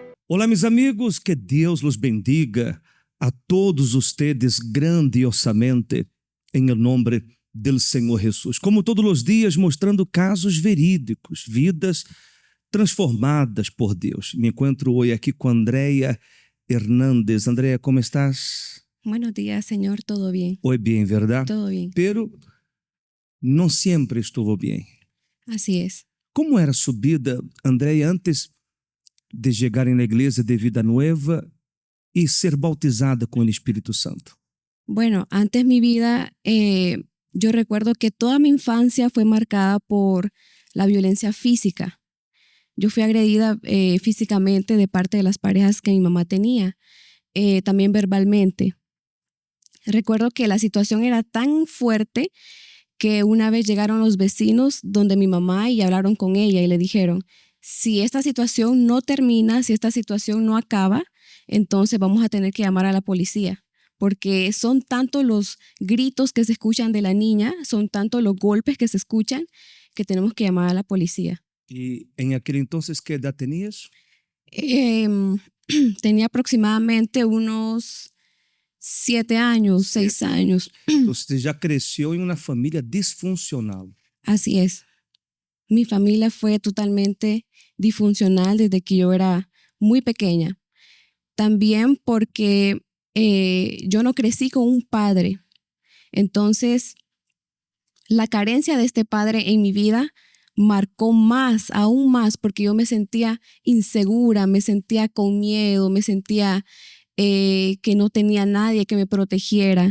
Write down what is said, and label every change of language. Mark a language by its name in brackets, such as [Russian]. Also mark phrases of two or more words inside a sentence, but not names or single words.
[Portuguese] Olá, meus amigos, que Deus [Spanish] los bendiga a todos ustedes grandiosamente [Portuguese] em nome do Senhor Jesus. Como todos os dias, mostrando casos verídicos, vidas transformadas por Deus. Me encontro hoje aqui com Andrea Hernández. Andrea, como estás? [Spanish] Buenos días, Señor, todo bien, Hoy bien, ¿verdad? todo bien. [Portuguese] Pero não sempre estuvo bem. [Spanish] Así es. [Portuguese] Como era sua vida, Andrea, antes de chegar na igreja de vida nova e ser bautizada com o Espírito Santo? [Spanish] Bueno, antes mi vida, yo recuerdo que toda mi infancia fue marcada por la violencia física. Yo fui agredida físicamente de parte de las parejas que mi mamá tenía, también verbalmente. Recuerdo que la situación era tan fuerte que una vez llegaron los vecinos donde mi mamá y hablaron con ella y le dijeron, si esta situación no termina, si esta situación no acaba, entonces vamos a tener que llamar a la policía, porque son tantos los gritos que se escuchan de la niña, son tantos los golpes que se escuchan, que tenemos que llamar a la policía. [Portuguese] E em aquele [Spanish] entonces, que edad tenías? Tenía aproximadamente unos 7 años, 6 años. [Portuguese] Você já cresceu em uma família disfuncional. [Spanish] Así es. Mi familia fue totalmente disfuncional desde que yo era muy pequeña. También porque yo no crecí con un padre. Entonces, la carencia de este padre en mi vida marcó más, aún más, porque yo me sentía insegura, me sentía con miedo, me sentía que no tenía nadie que me protegiera.